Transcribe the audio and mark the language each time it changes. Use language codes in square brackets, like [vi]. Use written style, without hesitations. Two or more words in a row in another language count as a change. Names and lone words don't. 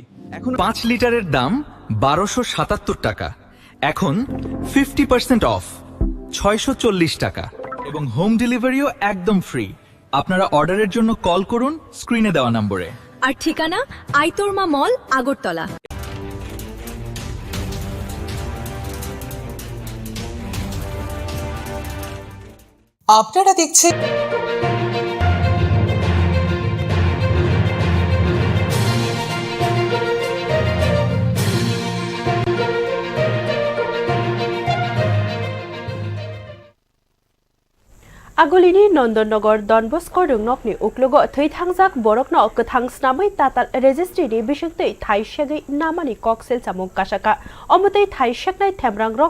[bn] এখন 5 লিটারের দাম 1277 টাকা, এখন 50% অফ 640 টাকা এবং হোম ডেলিভারিও একদম ফ্রি। আপনারা অর্ডারের জন্য কল করুন স্ক্রিনে দেওয়া নম্বরে। আর ঠিকানা আইতরমা মল, আগরতলা। আপনারা দেখছেন [trp] Agolini Nondonogor Don Bosco Rungnokni Uklogo Thaitangjak Borokno Kathang Snamai Tatal Registry ni Bishakte Thai Shagi Namani Coxel Samung Kashaka Omotei Thai Shaknai Temrang Rock